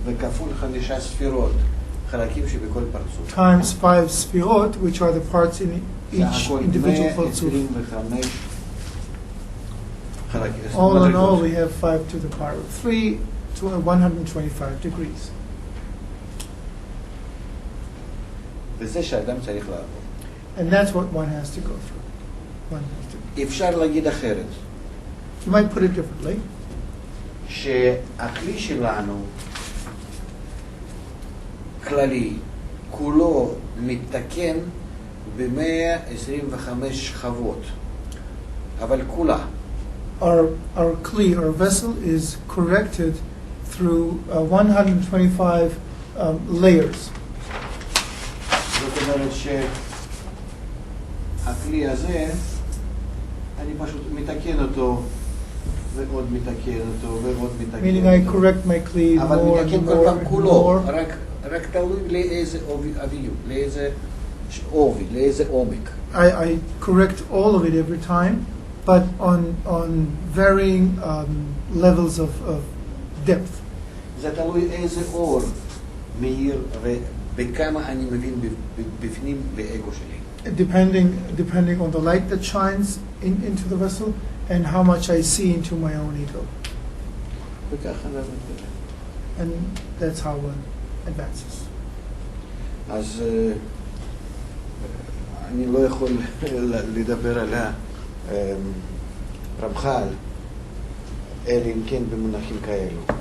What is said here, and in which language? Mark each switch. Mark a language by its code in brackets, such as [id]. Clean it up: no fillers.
[he] וכפול 5 ספירות, חלקים שבכל פרצוף. [en] times 5 sfirot, which are the parts in [he] סך [en] each [he] הכל [en] individual partsuf. [he] 125 חלקים. [en] All in all, we have 5 to the power of 3 to 125 degrees. [he] וזה שאדם צריך לעבור. [en] And that's what one has to go through. One has to. [he] אפשר להגיד אחרת, [en] You might put it differently. [he] שהכלי שלנו, כללי, כולו מתקן ב-125 שכבות, אבל כולה. [en] Our kli, our vessel, is corrected through 125 layers. [he] זאת אומרת שהכלי הזה, אני פשוט מתקן אותו, ועוד מתקן אותו, ועוד מתקן אותו. [en] Meaning I correct my kli [he] אבל [en] more and [he] מתקן כל [en] more [he] פעם [en] and [he] כולו, [en] more. [he] רק תלוי לאיזה אביות, לאיזה עובי, לאיזה עומק. [en] I correct all of it every time, but on varying levels of depth. [he] זה תלוי איזה אור מאיר ובכמה אני מבין בפנים לאגו שלי. [en] Depending on the light that shines into the vessel and how much I see into my own ego. [he] וככה זה מתקדם. [en] And that's how one advances. [he] אז אני לא יכול לדבר על הרמח"ל, אלא אם כן במונחים כאלו.